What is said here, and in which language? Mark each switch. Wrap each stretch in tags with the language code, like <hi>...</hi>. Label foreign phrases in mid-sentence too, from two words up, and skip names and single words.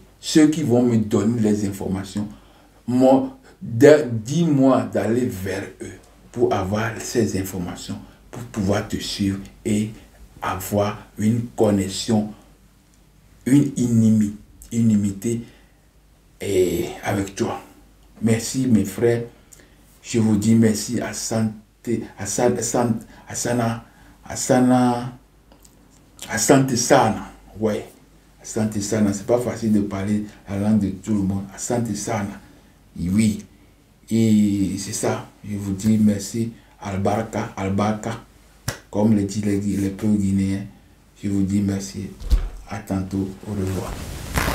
<fr>Ceux qui vont me donner les informations, dis-moi d'aller vers eux pour avoir ces informations, pour pouvoir te suivre et avoir une connexion, une inimité avec toi. Merci mes frères. Je vous dis merci à</fr> <sw>Asante sana.</sw> <fr>Ouais.</fr> <sw>Asante sana.</sw> <fr>C'est pas facile de parler la langue de tout le monde.</fr> <sw>Asante sana.</sw> <fr>Et oui. Et c'est ça. Je vous dis merci.</fr> <ha>Albarka, albarka.</ha> <fr>Comme le disent les peuples guinéens. Je vous dis merci. À tantôt. Au revoir.</fr>